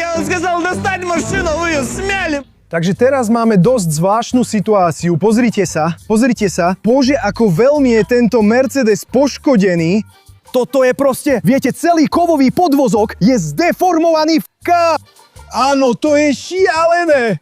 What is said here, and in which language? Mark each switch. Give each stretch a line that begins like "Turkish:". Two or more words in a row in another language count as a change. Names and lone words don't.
Russian: Я вам сказал достать машину, вы ее смяли!
Slovak: Takže teraz máme dosť zvláštnu situáciu. Pozrite sa. Bože, ako veľmi je tento Mercedes poškodený. Toto je proste, viete, celý kovový podvozok je zdeformovaný Áno, to je šialené.